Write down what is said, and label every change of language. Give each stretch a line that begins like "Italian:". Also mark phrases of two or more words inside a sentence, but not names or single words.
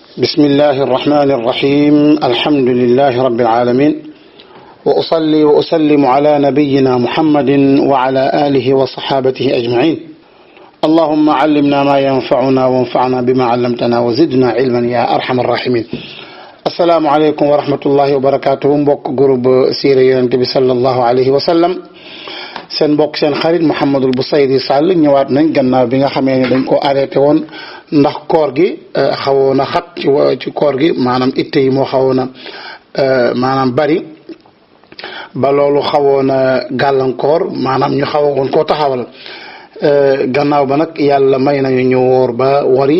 Arabic: بسم الله الرحمن الرحيم الحمد لله رب العالمين وأصلي وأسلم على نبينا محمد وعلى آله وصحابته أجمعين اللهم علمنا ما ينفعنا وانفعنا بما علمتنا وزدنا علما يا أرحم الراحمين السلام عليكم ورحمة الله وبركاته
Wolof: mbokk groupe siira Yonent bi
Arabic: صلى الله عليه وسلم
Wolof: seen mbokk seen xarit Mouhamadul Bousayri Sall ñëwaat nañ gannaaw bi nga xamee ne dañ ko arrêté woon ndax koor gi xawoon a xat ci koor gi maanaam itte yi moo xawoon a maanaam bari ba loolu xawoon a gàllankoor maanaam ñu xawoon koo taxawal gannaaw ba nag yàlla may nañu ñu woor ba wari